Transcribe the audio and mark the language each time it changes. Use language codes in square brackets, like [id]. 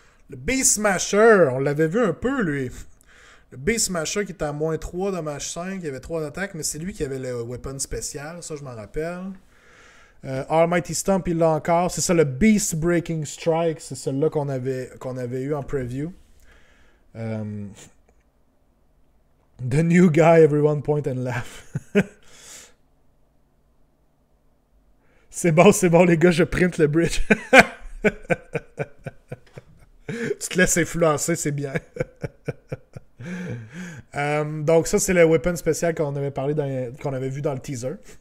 [fr] Le Beast Smasher, on l'avait vu un peu, lui. Le Beast Smasher qui était à -3 dommage 5, il y avait 3 d'attaque, mais c'est lui qui avait le weapon spécial, ça je m'en rappelle. Almighty Stomp, il l'a encore. C'est ça, le Beast Breaking Strike. C'est celui-là qu'on avait eu en preview. [en] The new guy, everyone point and laugh. [fr] C'est bon, les gars, je print le bridge. Tu te laisses influencer, c'est bien. Donc ça, c'est le weapon spécial qu'on avait vu dans le teaser.